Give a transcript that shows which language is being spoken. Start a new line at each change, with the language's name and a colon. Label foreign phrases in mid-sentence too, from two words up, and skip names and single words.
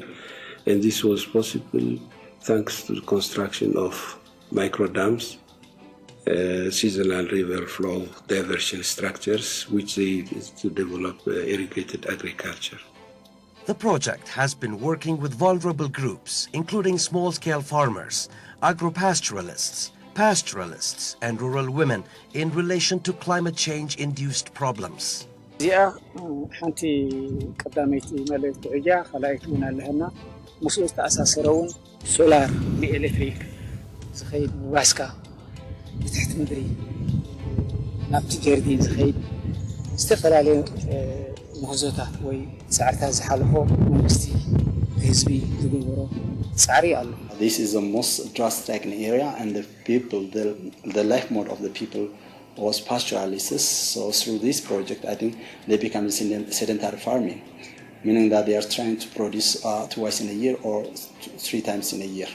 English: And this was possible thanks to the construction of microdams, seasonal river flow diversion structures, which they to develop irrigated agriculture. The project has been working with vulnerable groups, including small-scale farmers, agropastoralists, pastoralists and rural women in relation to climate change-induced problems.
Tigrinya: እዚኣ ሓንቲ ቀዳመይቲ መልእክቲ እያ ኸላይት ውን ኣለና ምስኡ ዝተኣሳሰረውን ሶላር ብኤሌክትሪክ ዝኸይድ ባስካ ብትሕቲ ምድሪ ናብቲ ጀርዲን ዝኸይድ ዝተፈላለዩ ምህዞታት ወይ ፃዕርታት ዝሓለፎ መንግስቲ ህዝቢ ዝገብሮ ፃዕሪ ኣሎ።
English: This is the most drought-stricken area, and the people, the life mode of the people was pastoralists. So through this project, I think they become sedentary farming, meaning that they are trying to produce twice in a year or 3 times in a year.